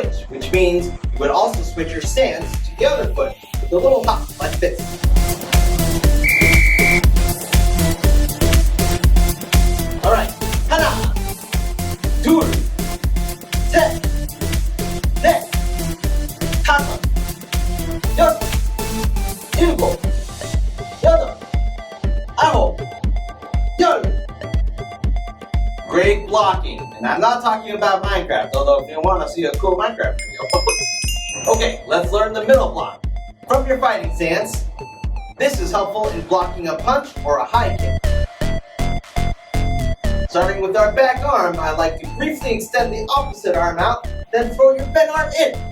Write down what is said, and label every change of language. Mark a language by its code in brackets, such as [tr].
[en] which means you would also switch your stance to the other foot with a little hop like this. [ko] Alright, 하나, 둘, 셋, 넷, 다섯, 여섯, 일곱, 여덟, 아홉, 열. [en] Great blocking. And I'm not talking about Minecraft, although if you want to see a cool Minecraft video. Okay, let's learn the middle block. From your fighting stance, this is helpful in blocking a punch or a high kick. Starting with our back arm, I like to briefly extend the opposite arm out, then throw your bent arm in.